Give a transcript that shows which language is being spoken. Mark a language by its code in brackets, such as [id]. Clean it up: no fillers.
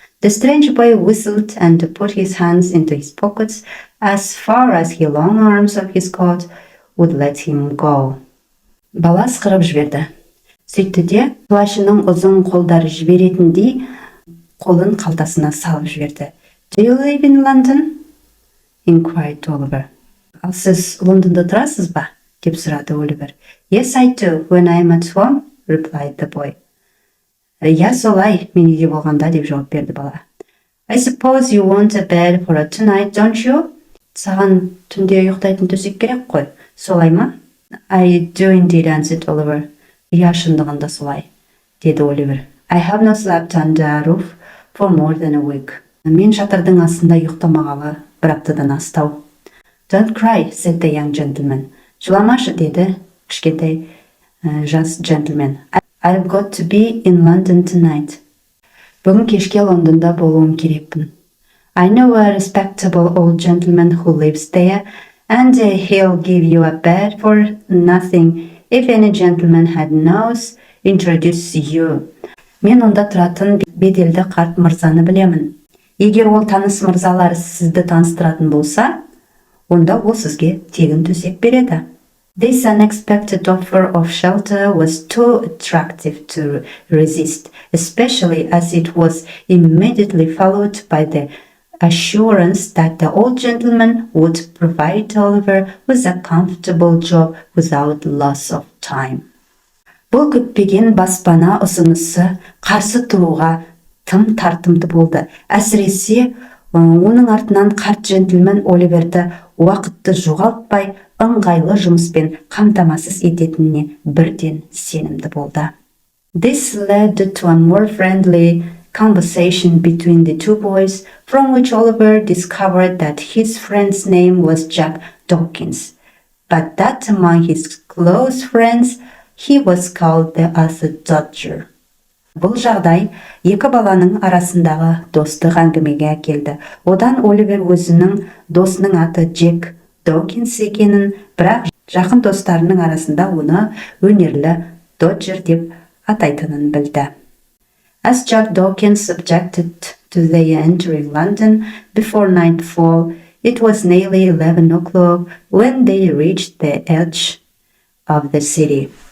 [en] The strange boy whistled and put his hands into his pockets as far as the long arms of his coat would let him go. [kk] Бала сықырып жіберді. Сөйтті де, плащының ұзын қолдары жіберетіндей қолын қалтасына салып жіберді. [en] Do you live in London? Inquired Oliver. [kk] Ал сіз Лондонда тұрасыз ба? Деп сұрады Оливер. [en] Yes, I do, when I am at home, replied the boy. [kk] Я солай, мен үйде болғанда, деп жауап берді бала. [en] I suppose you want a bed for tonight, don't you? [kk] Саған түнде ұйықтайтын төсек керек қой, солай ма? [en] I do indeed, answered Oliver. [kk] Иә, шындығында солай, деді Оливер. [en] I have not slept under a roof for more than a week. [kk] Мен шатырдың астында ұйықтамағалы бір аптадан астау. [en] Don't cry, said the young gentleman. [kk] Жыламашы, деді кішкентай жас джентльмен. [en] I've got to be in London tonight. [kk] Бүгін кешке Лондонда болуым керекпін. [en] I know a respectable old gentleman who lives there, and he'll give you a bed for nothing if any gentleman had knows introduce you. [kk] Мен онда тұратын беделді қарт мырзаны білемін. Егер ол таныс мырзалар сізді таныстыратын болса, онда ол сізге тегін төсек береді. [en] This unexpected offer of shelter was too attractive to resist, especially as it was immediately followed by the assurance that the old gentleman would provide Oliver with a comfortable job without loss of time. [kk] Бұл күтпеген баспана ұсынысы қарсы тұруға тым тартымды болды. Әсіресе оның артынан қарт джентльмен Оливерді уақытты жоғалтпай ыңғайлы жұмыспен қамтамасыз ететініне бірден сенімді болды. [en] This led to a more friendly conversation between the two boys, from which Oliver discovered that his friend's name was Jack Dawkins, but that among his close friends he was called the Arthur Dodger. [kk] Бұл жағдай екі баланың арасындағы достық әңгімеге әкелді. Одан Оливер өзінің досының аты Джек Докинс екенін, бірақ жақын достарының арасында оны өнерлі Доджер деп атайтынын білді. [en] As Jack Dawkins objected to their entering London before nightfall, it was nearly 11 o'clock when they reached the edge of the city.